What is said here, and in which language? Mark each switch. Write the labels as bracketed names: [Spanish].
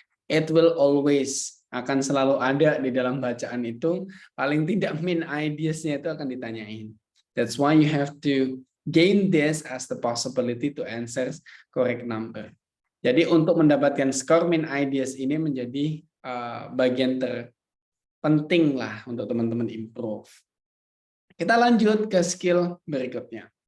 [English] It will always [Indonesian] akan selalu ada di dalam bacaan itu, paling tidak main ideas-nya itu akan ditanyain. [English] That's why you have to gain this as the possibility to answer correct number. [Indonesian] Jadi untuk mendapatkan skor main ideas ini menjadi bagian terpenting lah untuk teman-teman improve. Kita lanjut ke skill berikutnya.